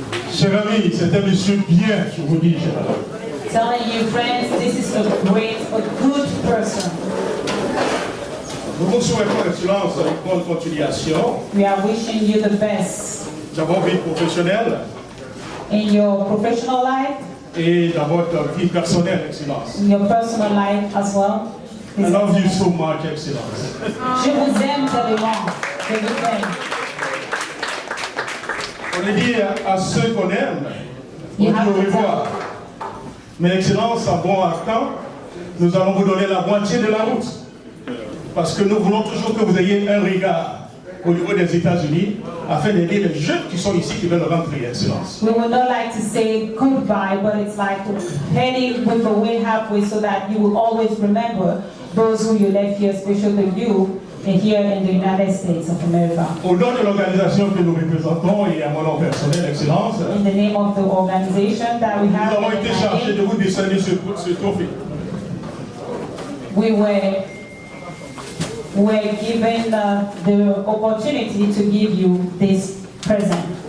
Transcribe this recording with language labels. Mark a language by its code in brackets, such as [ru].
[fr] Cher ami, c'est un monsieur bien, je vous dis, cher ami. [en] Telling you, friends, this is a good person. [fr] Nous vous souhaitons, Excellence, une bonne continuation. [en] We are wishing you the best [fr] Dans votre vie professionnelle [en] in your professional life, [fr] et dans votre vie personnelle, Excellence. [en] in your personal life as well. I love you so much, Excellence. [fr] Je vous aime tellement. Je vous aime. On dit à ceux qu'on aime, on dit au revoir. Mais Excellence, en bon temps, nous allons vous donner la moitié de la route. Parce que nous voulons toujours que vous ayez un regard au niveau des États-Unis afin d'aider les jeunes qui sont ici qui veulent rentrer, Excellence. [en] We would not like to say goodbye, but it's like heading with the way halfway so that you will always remember those who you left here, especially you, here in the United States of America. [fr] Au nom de l'organisation que nous représentons et à mon nom personnel, Excellence, [en] In the name of the organization that we [fr] nous [en] have, [fr] avons été chargés de vous décerner ce trophée. [en] we were given the opportunity to give you this present.